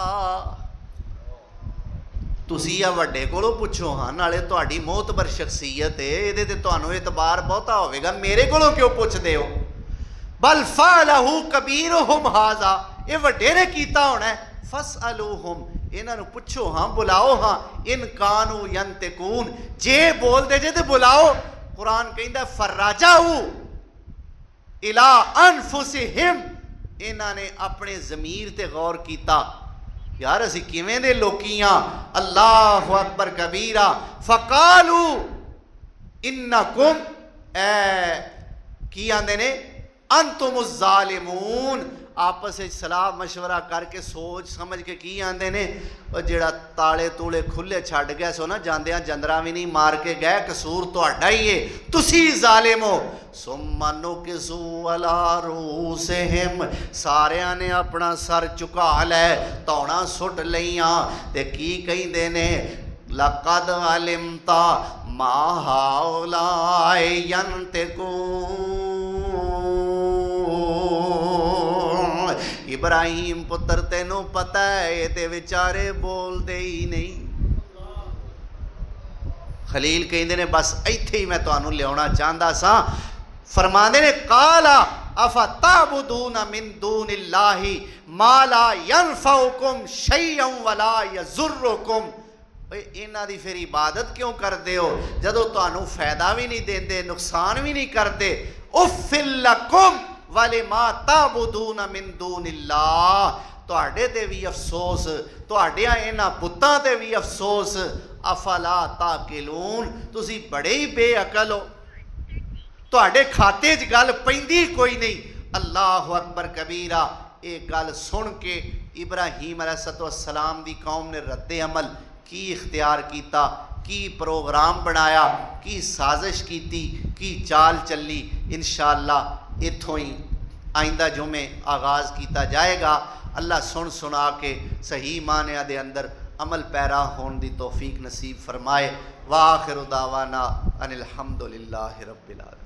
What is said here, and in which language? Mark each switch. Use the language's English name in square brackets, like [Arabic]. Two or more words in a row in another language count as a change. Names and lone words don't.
[Punjabi] ਤੁਸੀਂ ਆ ਵੱਡੇ ਕੋਲੋਂ ਪੁੱਛੋ ਹਾਂ, ਨਾਲੇ ਤੁਹਾਡੀ ਮੋਹਤਬਰ ਸ਼ਖ਼ਸੀਅਤ ਹੈ, ਇਹਦੇ ਤੇ ਤੁਹਾਨੂੰ ਏਤਬਾਰ ਬਹੁਤਾ ਹੋਵੇਗਾ, ਮੇਰੇ ਕੋਲੋਂ ਕਿਉਂ ਪੁੱਛਦੇ ਹੋ। [Arabic] بل فعله كبيرهم هذا, [Punjabi] ਇਹ ਵੱਡੇ ਨੇ ਕੀਤਾ ਹੋਣਾ ਹੈ। ਫਸਅਲੂਹੁਮ, ਇਨ੍ਹਾਂ ਨੂੰ ਪੁੱਛੋ ਹਾਂ, ਬੁਲਾਓ ਹਾਂ। [Arabic] إن كانوا ينطقون, [Punjabi] ਜੇ ਬੋਲਦੇ ਜੇ ਤੇ ਬੁਲਾਓ। ਕੁਰਾਨ ਕਹਿੰਦਾ [Arabic] فرجعوا إلى أنفسهم, [Punjabi] ਇਨ੍ਹਾਂ ਨੇ ਆਪਣੇ ਜ਼ਮੀਰ ਤੇ ਗ਼ੌਰ ਕੀਤਾ, ਯਾਰ ਅਸੀਂ ਕਿਵੇਂ ਦੇ ਲੋਕੀ ਹਾਂ। [Arabic] الله أكبر كبيرا. فقالوا إنكم, [Punjabi] ਕੀ ਆਂਹਦੇ ਨੇ [Arabic] أنتم الظالمون. [Punjabi] ਆਪਸ ਵਿਚ ਸਲਾਹ ਮਸ਼ਵਰਾ ਕਰਕੇ ਸੋਚ ਸਮਝ ਕੇ ਕੀ ਆਂਹਦੇ ਨੇ, ਜਿਹੜਾ ਤਾਲੇ ਤੂਲੇ ਖੁੱਲ੍ਹੇ ਛੱਡ ਗਿਆ ਸੋ ਨਾ, ਜਾਂਦਿਆਂ ਜੰਦਰਾ ਵੀ ਨਹੀਂ ਮਾਰ ਕੇ ਗਏ, ਕਸੂਰ ਤੁਹਾਡਾ ਹੀ ਹੈ, ਤੁਸੀਂ ਜ਼ਾਲਮ ਹੋ। [Arabic] ثم نكسوا على رءوسهم, [Punjabi] ਸਾਰਿਆਂ ਨੇ ਆਪਣਾ ਸਿਰ ਝੁਕਾ ਲਿਆ, ਧੌਣਾਂ ਸੁੱਟ ਲਈਆਂ ਤੇ ਕੀ ਕਹਿੰਦੇ ਨੇ [Arabic] لقد علمت ما هؤلاء ينطقون. [Punjabi] ਇਬਰਾਹੀਮ ਪੁੱਤਰ ਤੈਨੂੰ ਪਤਾ ਹੈ ਇਹ ਤੇ ਬੇਚਾਰੇ ਬੋਲਦੇ ਹੀ ਨਹੀਂ। ਖ਼ਲੀਲ ਕਹਿੰਦੇ ਨੇ ਬਸ ਇੱਥੇ ਹੀ ਮੈਂ ਤੁਹਾਨੂੰ ਲਿਆਉਣਾ ਚਾਹੁੰਦਾ ਸਾਂ। ਫ਼ਰਮਾਂਦੇ ਨੇ [Arabic] قال أفتعبدون من دون الله ما لا ينفعكم شيئا ولا يضركم. [Punjabi] ਇਨ੍ਹਾਂ ਦੀ ਫਿਰ ਇਬਾਦਤ ਕਿਉਂ ਕਰਦੇ ਹੋ ਜਦੋਂ ਤੁਹਾਨੂੰ ਫ਼ਾਇਦਾ ਵੀ ਨਹੀਂ ਦੇਂਦੇ ਨੁਕਸਾਨ ਵੀ ਨਹੀਂ ਕਰਦੇ। [Arabic] أف لكم ولما تعبدون من دون الله. [Punjabi] ਤੁਹਾਡੇ ਤੇ ਵੀ ਅਫ਼ਸੋਸ, ਤੁਹਾਡਿਆਂ ਇਨ੍ਹਾਂ ਬੁੱਤਾਂ ਤੇ ਵੀ ਅਫ਼ਸੋਸ। [Arabic] أفلا تعقلون, [Punjabi] ਤੁਸੀਂ ਬੜੇ ਹੀ ਬੇਅਕਲ ਹੋ, ਤੁਹਾਡੇ ਖਾਤੇ ਚ ਗੱਲ ਪੈਂਦੀ ਕੋਈ ਨਹੀਂ। [Arabic] الله أكبر كبيرا. [Punjabi] ਇਹ ਗੱਲ ਸੁਣ ਕੇ ਇਬਰਾਹੀਮ ਅਲੈਹਿੱਸਲਾਮ ਦੀ ਕੌਮ ਨੇ ਰੱਦੇ ਅਮਲ ਕੀ ਇਖ਼ਤਿਆਰ ਕੀਤਾ, ਕੀ ਪ੍ਰੋਗਰਾਮ ਬਣਾਇਆ, ਕੀ ਸਾਜ਼ਿਸ਼ ਕੀਤੀ, ਕੀ ਚਾਲ ਚੱਲੀ। ਇੰਸ਼ਾਅੱਲਾਹ ਇੱਥੋਂ ਹੀ ਆਇੰਦਾ ਜੁਮੇ ਆਗ਼ਾਜ਼ ਕੀਤਾ ਜਾਵੇਗਾ। ਅੱਲਾਹ ਸੁਣ ਸੁਣਾ ਕੇ ਸਹੀ ਮਾਨਿਆਂ ਦੇ ਅੰਦਰ ਅਮਲ ਪੈਰਾ ਹੋਣ ਦੀ ਤੌਫ਼ੀਕ ਨਸੀਬ ਫ਼ਰਮਾਏ। [Arabic] وآخر دعوانا أن الحمد لله رب العالمين.